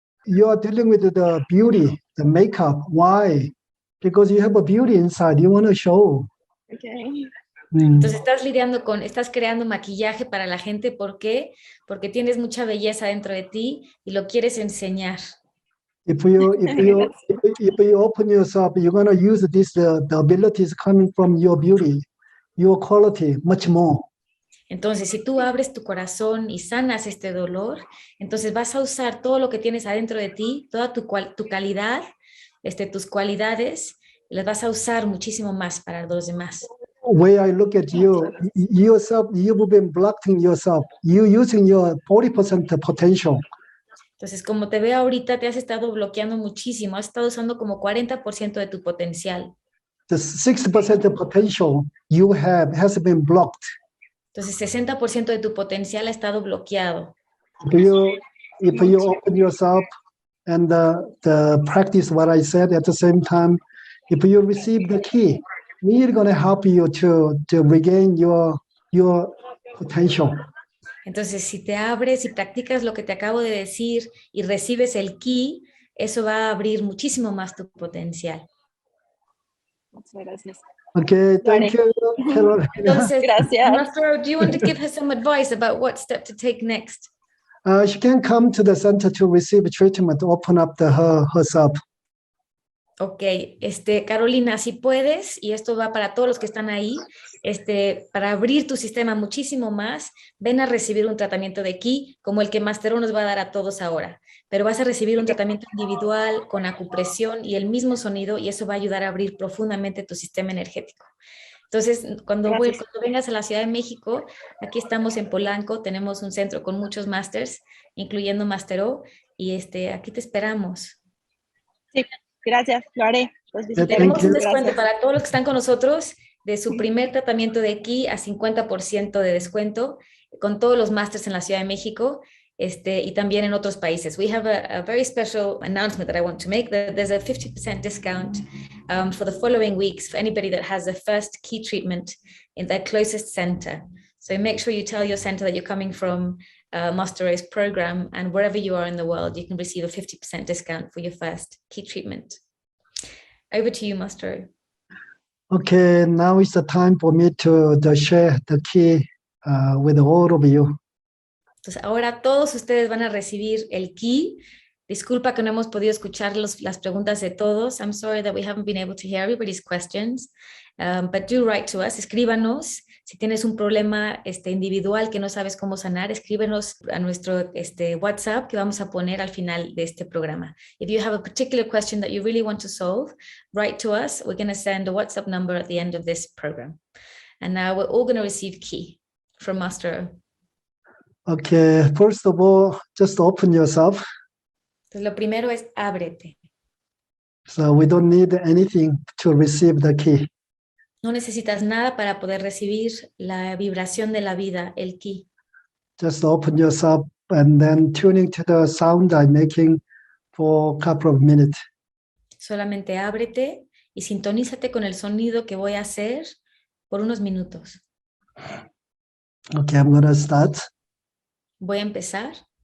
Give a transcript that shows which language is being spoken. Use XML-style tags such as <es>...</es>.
<en>You are dealing with the beauty, the makeup. Why? Because you have a beauty inside. You want to show. Okay.</en> <es>Entonces estás creando maquillaje para la gente. ¿Por qué? Porque tienes mucha belleza dentro de ti y lo quieres enseñar.</es> <en>If you if you open yourself, you're gonna use this the abilities coming from your beauty, your quality, much more.</en> <es>Entonces, si tú abres tu corazón y sanas este dolor, entonces vas a usar todo lo que tienes adentro de ti, toda tu calidad, tus cualidades, las vas a usar muchísimo más para los demás.</es> <en>Way I look at you, yourself, you've been blocking yourself. You using your 40% potential.</en> <es>Entonces, como te veo ahorita, te has estado bloqueando muchísimo, has estado usando como 40% de tu potencial.</es> <en>The 60% potential you have has been blocked.</en> <es>Entonces, 60% de tu potencial ha estado bloqueado.</es> <en>If you open yourself and the practice what I said at the same time, if you receive the key, we're going to help you to regain your potential.</en> <es>Entonces, si te abres y practicas lo que te acabo de decir y recibes el ki, eso va a abrir muchísimo más tu potencial. Muchas gracias.</es> <en>Okay, thank you, Carolina.</en> <es>Entonces, Gracias.</es> <en>Master, do you want to give her some advice about what step to take next? She can come to the center to receive treatment, open up herself.</en> <es>Ok, Carolina, si puedes, y esto va para todos los que están ahí, para abrir tu sistema muchísimo más, ven a recibir un tratamiento de ki, como el que Master nos va a dar a todos ahora, pero vas a recibir un tratamiento individual con acupresión y el mismo sonido, y eso va a ayudar a abrir profundamente tu sistema energético. Entonces, cuando vengas a la Ciudad de México, aquí estamos en Polanco, tenemos un centro con muchos masters, incluyendo Master O, y aquí te esperamos. Sí. Gracias, lo haré. Tenemos un descuento para todos los que están con nosotros de su primer tratamiento de ki a 50% de descuento con todos los másters en la Ciudad de México y también en otros países.</es> <en>We have a very special announcement that I want to make. There's a 50% discount for the following weeks for anybody that has the first ki treatment in their closest center. So make sure you tell your center that you're coming from Master O's program, and wherever you are in the world, you can receive a 50% discount for your first ki treatment. Over to you, Master O. Okay, now is the time for me to share the ki with all of you.</en> <es>Entonces, ahora todos ustedes van a recibir el ki. Disculpa que no hemos podido escuchar las preguntas de todos.</es> <en>I'm sorry that we haven't been able to hear everybody's questions. But do write to us,</en> <es>escríbanos. Si tienes un problema individual que no sabes cómo sanar, escríbenos a nuestro WhatsApp que vamos a poner al final de este programa.</es> <en>If you have a particular question that you really want to solve, write to us. We're going to send a WhatsApp number at the end of this program. And now we're all going to receive ki from Master O. Okay, first of all, just open yourself.</en> <es>Entonces, lo primero es ábrete.</es> <en>So we don't need anything to receive the ki.</en> <es>No necesitas nada para poder recibir la vibración de la vida, el ki.</es> <en>Just open yourself and then tuning to the sound I'm making for a couple of minutes.</en> <es>Solamente ábrete y sintonízate con el sonido que voy a hacer por unos minutos.</es> <en>Okay, I'm going to start.</en> <es>Voy a empezar.</es>